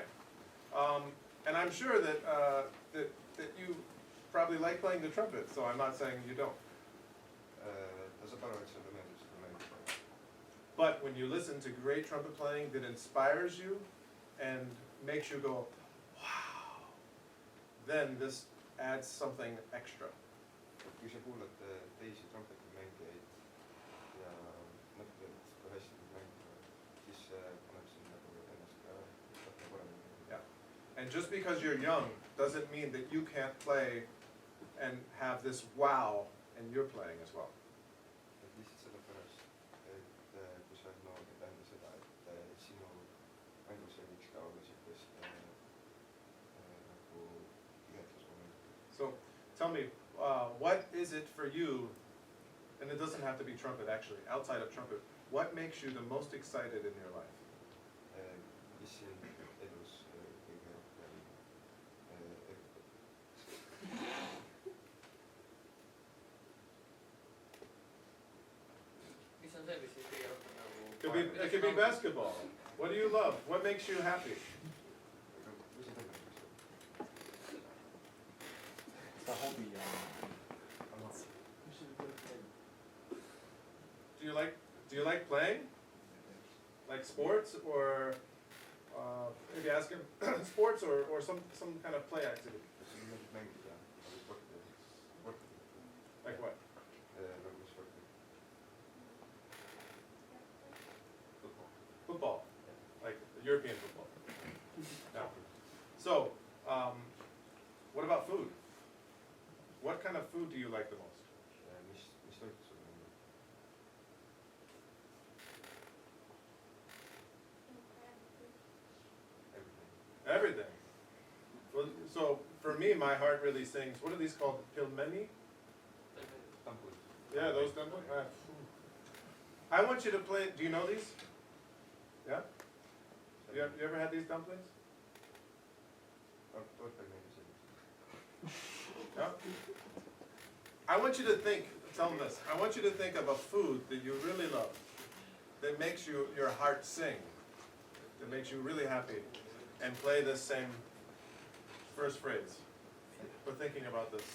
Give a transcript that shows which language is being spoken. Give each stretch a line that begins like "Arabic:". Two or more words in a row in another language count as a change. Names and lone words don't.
English: And I'm sure that, that you probably like playing the trumpet, so I'm not saying you don't. But when you listen to great trumpet playing that inspires you and makes you go, wow, then this adds something extra.
Estonian: kui sa kuulad teisi trumpeti mängijaid ja mõtled, kui hästi nad mängivad, siis paneb sind
English: And just because you're young doesn't mean that you can't play and have this wow and you're playing as well.
Estonian: et lihtsalt sellepärast, et kui sa oled noor, ei tähenda seda, et sinu mängus ei võiks ka olla siukest nagu igatlusmomenti.
English: So tell me, what is it for you, and it doesn't have to be trumpet actually, outside of trumpet, what makes you the most excited in your life?
Estonian: Mis sind elus kõige rohkem erutab? mis on see, mis siis kõige rohkem nagu
English: It could be basketball. What do you love? What makes you happy?
Estonian: Aga mis sa teed? Seda hobi ja
English: Do you like playing? Like sports or maybe ask him sports or some kind of play activity?
Estonian: Kas sul meeldib mängida nagu sporti?
English: Like what?
Estonian: Nagu sporti?
English: Football. Football, like European football. Yeah. So, what about food? What kind of food do you like the most?
Estonian: Mis toit sulle meeldib?
English: Everything. Everything. Well, so for me, my heart really sings. What are these called? Pilmeni? Dumplings. Yeah, those dumplings. I want you to play. Do you know these? Yeah. You ever had these dumplings?
Estonian: Toit ei meeldi selline.
English: Yeah. I want you to think. Tell them this. I want you to think of a food that you really love, that makes your heart sing, that makes you really happy, and play this same first phrase. We're thinking about this.